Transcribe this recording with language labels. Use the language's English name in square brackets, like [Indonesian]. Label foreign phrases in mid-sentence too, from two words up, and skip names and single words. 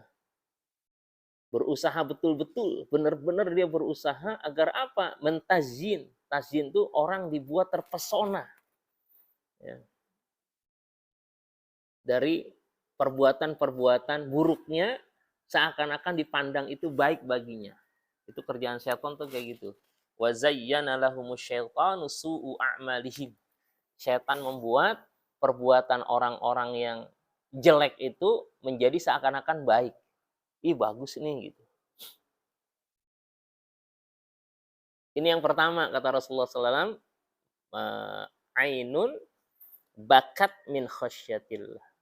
[Indonesian] Berusaha betul-betul, benar-benar dia berusaha agar apa? Mentazin. Tazin itu orang dibuat terpesona. Ya. Dari perbuatan-perbuatan buruknya, seakan-akan dipandang itu baik baginya. Itu kerjaan setan tuh kayak gitu. [Arabic] وزين لهم الشيطان سوء أعمالهم. [Indonesian] Setan membuat perbuatan orang-orang yang jelek itu menjadi seakan-akan baik. Ih, bagus nih gitu. Ini yang pertama kata Rasulullah SAW, [Arabic] عين بكت من خشية الله.